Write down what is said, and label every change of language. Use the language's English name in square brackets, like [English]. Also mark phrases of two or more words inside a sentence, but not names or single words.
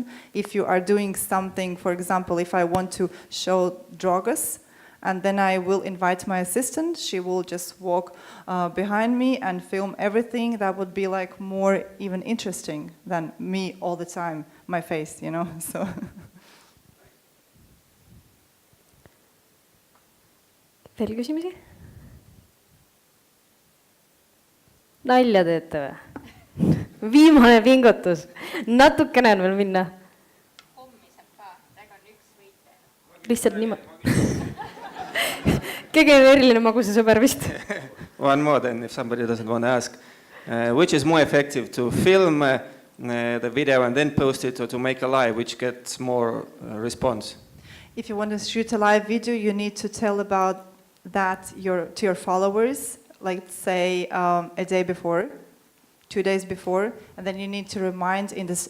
[English] If you are doing something, for example, if I want to show Drogas, and then I will invite my assistant, she will just walk behind me and film everything. That would be like more even interesting than me all the time, my face, you know, so. [Estonian] Veel küsimusi? Nalja teete või? Viimane pingutus. Natukene on veel minna. Hommiselt ka, täga on üks võite. Lihtsalt niimoodi. Keegi on eriline maguse sõber vist. [English] One more then, if somebody doesn't want to ask. Which is more effective, to film the video and then post it, or to make a live, which gets more response? If you want to shoot a live video, you need to tell about that to your followers, like say a day before, 2 days before, and then you need to remind in this.